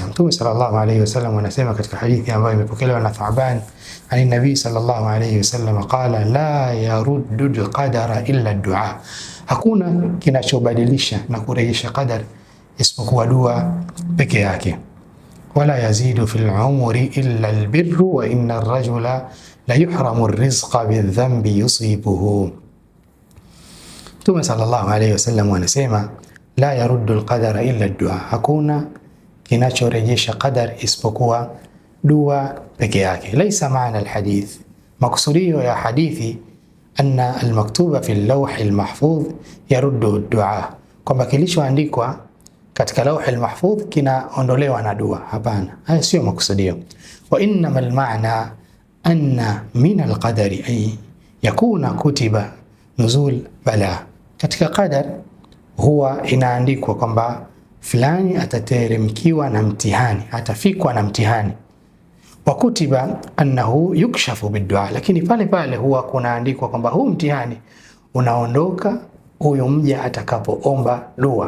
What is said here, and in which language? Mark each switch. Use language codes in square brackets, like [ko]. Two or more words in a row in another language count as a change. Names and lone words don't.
[sw] Mtume [ar] صلى الله عليه وسلم [sw] anasema katika hadithi ambayo imepokelewa na Tha'ban [ar] عن النبي صلى الله عليه وسلم قال لا يرد القدر إلا الدعاء, [sw] hakuna kinachobadilisha na kurejesha qadar isipokuwa dua peke yake. [ar] ولا يزيد في العمر إلا البر وإن الرجل ليحرم الرزق بذنب يصيبه. [sw] Mtume [ar] صلى الله عليه وسلم [sw] anasema [ar] لا يرد القدر إلا الدعاء, [sw] hakuna kinachorejesha qadar isipokuwa dua peke yake. [ar] ليس معنى الحديث, [sw] maksudio ya hadithi [ar] أن المكتوب في اللوح المحفوظ يرد الدعاء, [sw] kwamba kilichoandikwa katika lawh al-mahfudh kinaondolewa na dua. Hapana, haya sio maksudio. [ar] وإنما المعنى أن من القدر أن يكون كتب نزول بلاء, [sw] katika qadar huwa inaandikwa kwamba fulani atateremkiwa na mtihani, atafikwa na mtihani. [ar] وكتب أنه يكشف بالدعاء, [sw] lakini pale pale huwa kunaandikwa kwamba huu mtihani unaondoka huyo mja atakapoomba dua.